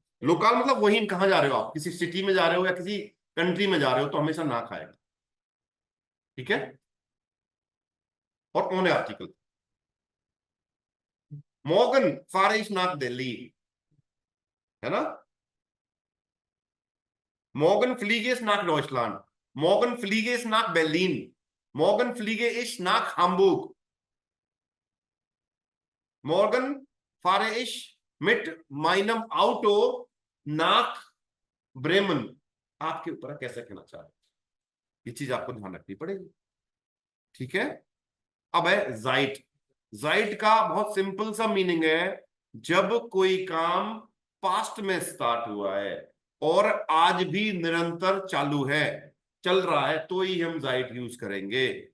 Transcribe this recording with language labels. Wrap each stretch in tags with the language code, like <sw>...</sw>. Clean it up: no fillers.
<hi>Local मतलब वहीं, कहाँ जा रहे हो आप, किसी सिटी में जा रहे हो या किसी कंट्री में जा रहे हो, तो हमेशा नाक आएगा, ठीक है। और ओन आर्टिकल,</hi> <de>मॉर्गन फारिश नाक दिल्ली,</de> <hi>है ना।</hi> <de>Morgen fliege ich nach Deutschland. Morgen fliege ich nach Berlin. Morgen fliege ich nach Hamburg. Morgen fahre ich mit meinem Auto nach Bremen.</de> <hi>आपके ऊपर है कैसे कहना चाह रहे हैं, ये चीज आपको ध्यान रखनी पड़ेगी, ठीक है। अब है जाइट। जाइट का बहुत सिंपल सा मीनिंग है, जब कोई काम पास्ट में स्टार्ट हुआ है और आज भी निरंतर चालू है, चल रहा है, तो ही हम जाइट यूज करेंगे।</hi>